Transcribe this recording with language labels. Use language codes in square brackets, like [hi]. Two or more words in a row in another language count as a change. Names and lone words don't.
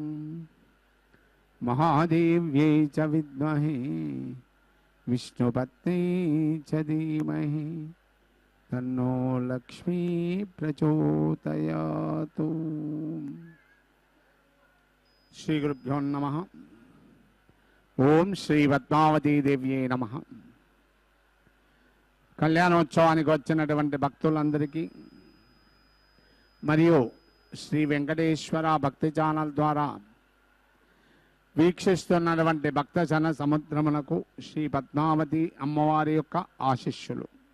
[sa] महादेव्यै च विद्महे विष्णुपत्न्यै च धीमहि तन्नो लक्ष्मी प्रचोदयातु। श्री गुरुभ्यो नमः। ओम श्री पद्मावती देव्ये नमः। [te] కళ్యాణోత్సవానికి వచ్చినటువంటి భక్తులందరికీ మరియు శ్రీ వెంకటేశ్వర భక్తి ఛానల్ ద్వారా వీక్షిస్తున్నటువంటి భక్త జన సముద్రమునకు శ్రీ పద్మావతి అమ్మవారి యొక్క ఆశీస్సులు.